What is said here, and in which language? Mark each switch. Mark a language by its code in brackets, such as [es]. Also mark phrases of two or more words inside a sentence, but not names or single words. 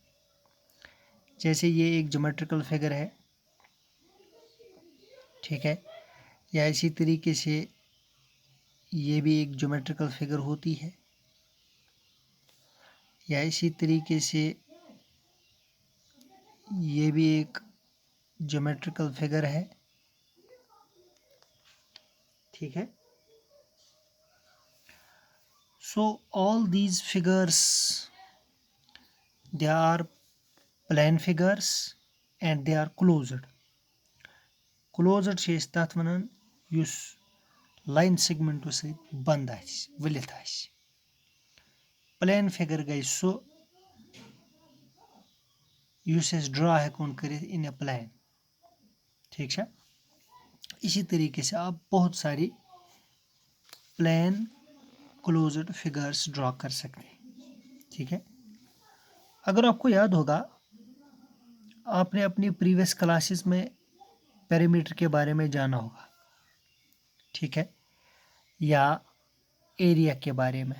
[hi] जैसे ये एक [en] geometrical figure [hi] है, ठीक है, या इसी तरीके से ये भी एक [en] geometrical figure [hi] होती है, या इसी तरीके से ये भी एक [en] geometrical figure [hi] है, ठीक है। [en] So all these figures, they are plane figures and they are closed. [ks] Closed چھِ أسۍ تَتھ وَنان یُس لاین سیگمنٹو سۭتۍ بنٛد آسہِ، ؤلِتھ آسہِ۔ [en] plane figure [ks] گٔے سُہ یُس أسۍ ڈرا ہٮ۪کون کٔرِتھ [en] in a plane, [hi] ठीक है। इसी तरीके से आप बहुत सारी [en] plane closed figures draw [hi] कर सकते हैं, ठीक है। अगर आपको याद होगा, आपने अपनी [en] previous classes [hi] में पेरीमीटर के बारे में जाना होगा, ठीक है, या एरिया के बारे में।